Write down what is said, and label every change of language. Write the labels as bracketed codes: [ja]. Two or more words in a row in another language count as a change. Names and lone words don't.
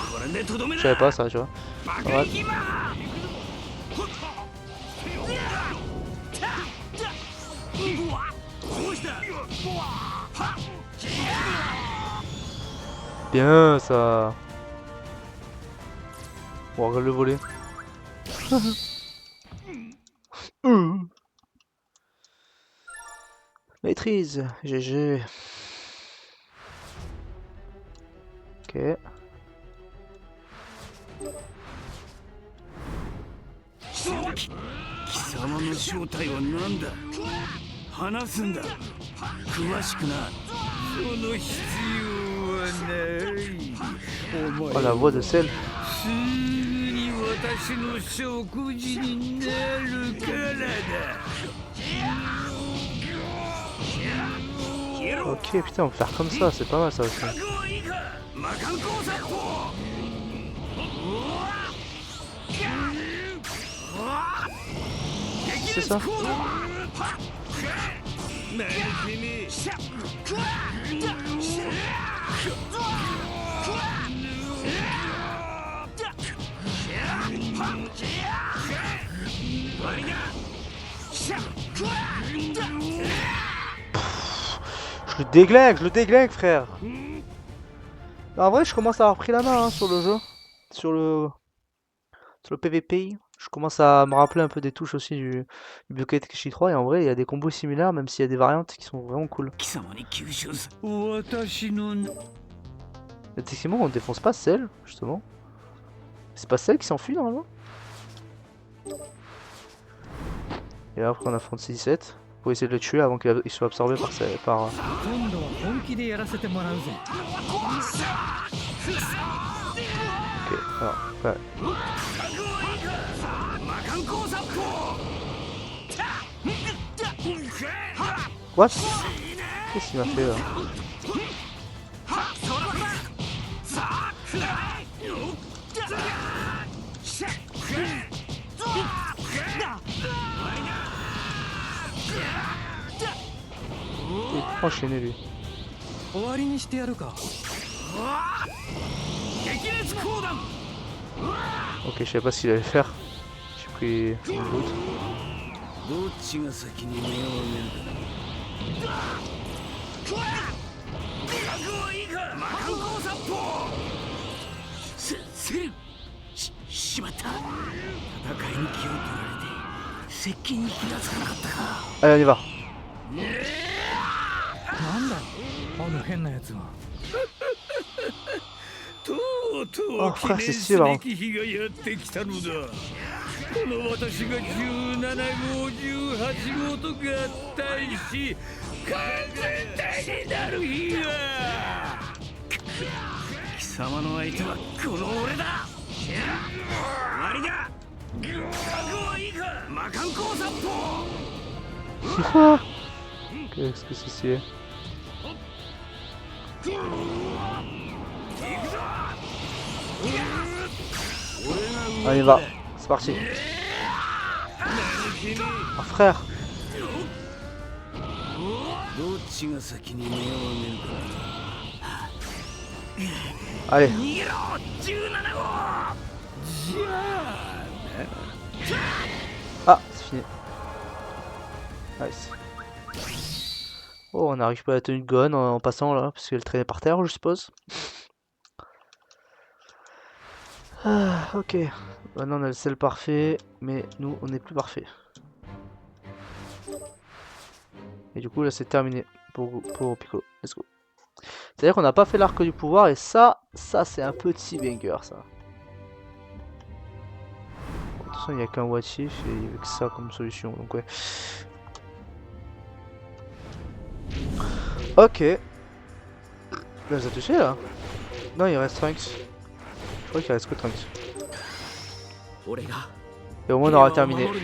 [ja] でとどめ [fr] Je [ja] だ [fr] savais pas ça, tu vois. バ Ouais. カヒマ Bien ça. On regarde le volet. Maîtrise, GG. Ok. [ja] 貴様の正体は何だ話すんだ詳しくなその必要はないお [fr] Oh la voix de Cell. [ja] すぐに私の食事になるからだ [fr] Ok, putain, on peut faire comme ça, c'est pas mal ça aussi. [ja] 覚悟いいか魔漢光殺法 [fr] C'est ça? je le déglingue, frère. En vrai, je commence à avoir pris la main hein, sur le jeu, sur le PVP. Je commence à me rappeler un peu des touches aussi du Budokai Tenkaichi 3 et en vrai, il y a des combos similaires, même s'il y a des variantes qui sont vraiment cool. [ja] 貴様に吸収す私の [fr] Effectivement, on défonce pas Cell, justement. C'est pas Cell qui s'enfuit normalement. Et après, on affronte C17 pour essayer de le tuer avant qu'il soit absorbé par [ja] 今度は本気でやらせてもらうぜ。 [fr] Ok, alors, ouais. [ja] 魔漢光殺法 [fr] What? Qu'est-ce qu'il m'a fait là? Il est trop enchaîné lui. [ja] 終わりにしてやるか。激烈光弾 [fr] Ok, je savais pas ce qu'il allait faire. J'ai pris une route. [ja] どっちが先に目を上げるか覚悟いいか魔漢光殺法セルしまった戦いに気を取られて接近に気がつかなかったか [fr] Allez, on y va. [ja] なんだあの変なやつは。とうとう [fr] Oh [ja] 記 [fr] frère, [ja] 念 [fr] c'est [ja] す [fr] sûr. [ja] べき日がやってきたのだこの私が17号18号と合体し完全体になる日が貴様の相手はこの俺だ終わりだ覚悟はいいか魔漢光殺法 [fr] Qu'est-ce que c'est? On y va, c'est parti. Oh frère. [ja] どっちが先に目を上げるか [fr] Allez. [ja] 逃げろ17号 [fr] Ah, c'est fini. Nice. Oh, on a récupéré la tenue de Gohan en passant là, parce qu'elle traînait par terre, je suppose. Ah, ok. Maintenant on a le sel parfait, mais nous on n'est plus parfait. Et du coup là c'est terminé pour Piccolo. [en] Let's go. [fr] C'est-à-dire qu'on n'a pas fait l'arc du pouvoir et ça c'est un petit banger ça. De toute façon il n'y a qu'un [en] what if [fr] et il n'y avait que ça comme solution donc ouais. Ok. Là, vous a touché là? Non, il reste Trunks. Je crois qu'il reste que Trunks. Et au moins on aura terminé.